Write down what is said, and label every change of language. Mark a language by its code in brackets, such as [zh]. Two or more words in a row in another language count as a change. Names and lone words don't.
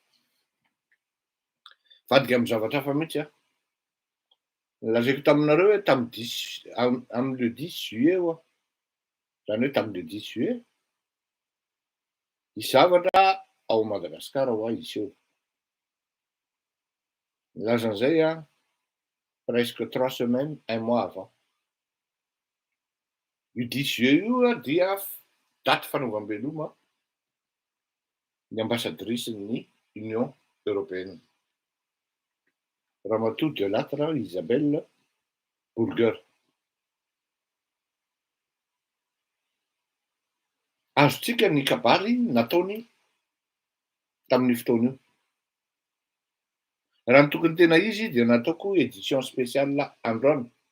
[mg] vadika amy zavatra hafa mihitsy lazaiko taminareo hoe am'le 10 juillet zany hoe tam'le 10 juillet zavatra ao Madagasikara ho izy eo nilazan'izay [fr] presque 3 semaines [mg] 1 mois avant io 10 juillet io dia daty fanaovam-beloma ny ambassadrice-ny Union européenne Ramatoa Delattre Isabelle Burger azotsika ny kabary nataony tamin'ny fotoana io raha ny tokony tena izy dia nataoko [fr] édition spéciale [mg] androany